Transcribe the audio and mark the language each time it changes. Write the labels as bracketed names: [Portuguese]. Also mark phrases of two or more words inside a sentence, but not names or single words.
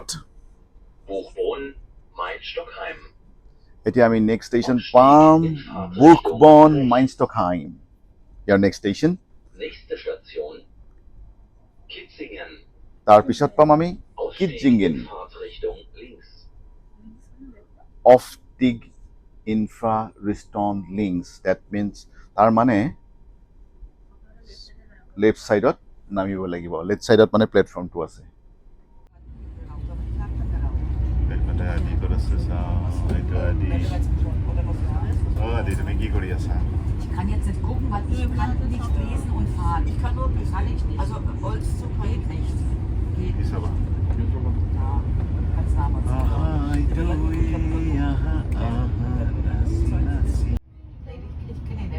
[German] Buchbonn, Main-Stockheim. [Assamese] এতিয়া আমি [English] next station [Assamese] পাম বুৰ্গবন মাইনষ্টকহাইম ইয়াৰ [English] next station [German] Nächste Station Kitzingen. [Assamese] তাৰপিছত পাম আমি [German] Ausstieg কিটজিংগেন in Fahrtrichtung links. Ausstieg in Fahrtrichtung links [English] that means [Assamese] তাৰ মানে [English] left sideত [Assamese] নামিব লাগিব [English] left sideত [Assamese] মানে প্লেটফৰ্মটো আছে তুমি কি কৰি আছা [German] Ich kann jetzt nicht gucken, weil ich kann nicht lesen und fahren. Ich kann nur kann ich nicht. Also Holzzug geht nicht. Geht nicht. Ja, ganz nah mal Ich kenne ihn nicht.